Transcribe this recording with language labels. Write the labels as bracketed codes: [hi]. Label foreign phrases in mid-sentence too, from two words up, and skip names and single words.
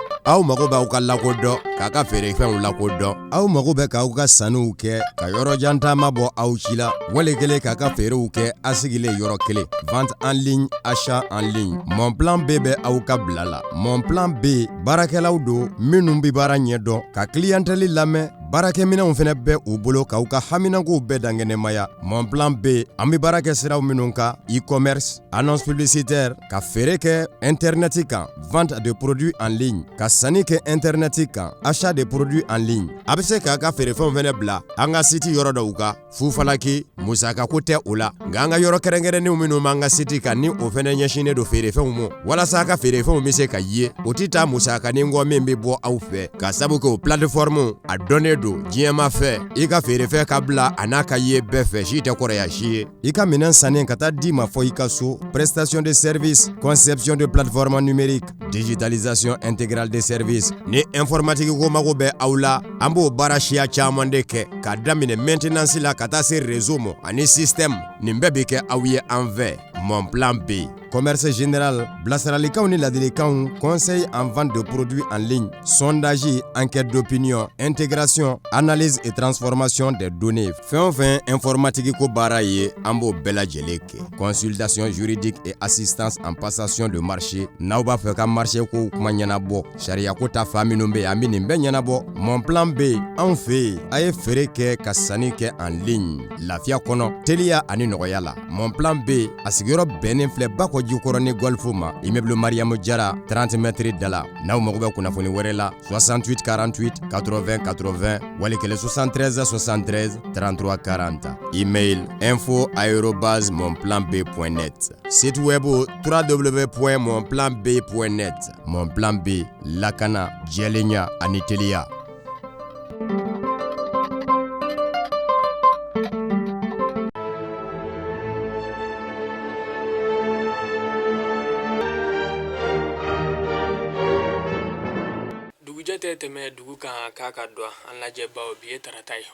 [bm] aw mago b'aw ka lakodɔn k'a ka feerefɛnw lakodɔn aw mago bɛ k'aw ka sanuw kɛ ka yɔrɔjan taama bɔ aw ci la wale kelen k'a ka feerew kɛ a sigilen yɔrɔ kelen [fr] vente en ligne achat en ligne [bm] Mon Plan B bɛ aw ka bila la Mon Plan B baarakɛlaw don minnu bi baara ɲɛdɔn ka clientèle lamɛn baarakɛminɛnw fɛnɛ bɛ u bolo k'aw ka haminakow bɛɛ dangɛnɛmaya Mon Plan B an bi baara kɛ siraw minnu kan [fr] e-commerce annonce publicitaire [bm] ka feere kɛ internet kan [fr] vente de produits en ligne [bm] ka sanni kɛ internet kan [fr] achat de produits en ligne [bm] a bɛ se k'a ka feerefɛnw fɛnɛ bila an ka site yɔrɔ dɔw kan fufalaki musakako tɛ o la nka an ka yɔrɔ kɛrɛnkɛrɛnnenw minnu b'an ka site kan ni o fɛnɛ ɲɛsinnen don feerefɛnw ma walasa a ka feerefɛnw bɛ se ka ye o ti taa musakanin kɔ min bɛ bɔ aw fɛ ka sabu kɛ o plateforme a dɔnnen don diɲɛma fɛ i ka feerefɛn ka bila a n'a ka ye bɛɛ fɛ si tɛ kɔrɔya si ye i ka minɛn sannen ka taa di ma fɔ i ka so [fr] prestation de service conception de plateforme numérique digitalisation intégrale des services [bm] ni informatique ko mago bɛ aw la an b'o baara siya caman de kɛ k'a daminɛ maintenance la ka taa se réseau ma ani système nin bɛɛ bi kɛ aw ye an fɛ Mon Plan B [fr] commerce général [bm] bilasiralikanw ni ladilikanw [fr] conseil en vente de produits en ligne sondage enquête d'opinion intégration analyse et transformation des données [bm] fɛn o fɛn informatique ko baara ye an b'o bɛɛ lajɛlen kɛ [fr] consultation juridique et assistance en passation de [bm] marché n'aw b'a fɛ ka marché ko kuma ɲɛnabɔ sariya ko ta fa minnu bɛ an bi nin bɛɛ ɲɛnabɔ Mon Plan B anw fɛ yen a ye feere kɛ ka sanni kɛ [fr] en ligne [bm] lafiya kɔnɔ teliya ani nɔgɔya la Mon Plan B a sigiyɔrɔ bɛnnen filɛ Bakɔ Jikɔrɔ ni Golf ma immeuble Mariamu Jara 30 mètres da la n'aw mago bɛ kunnafoni wɛrɛ la 68 48 80 80 wali kelen 73 73 33 40 email info@monplanb.net [fr] site web [bm] www.monplanb.net Mon Plan B lakana jɛlenya ani teliya. Dugujɛ tɛmɛ dugu kan k'a ka dɔn an lajɛ baw bi ye tarata ye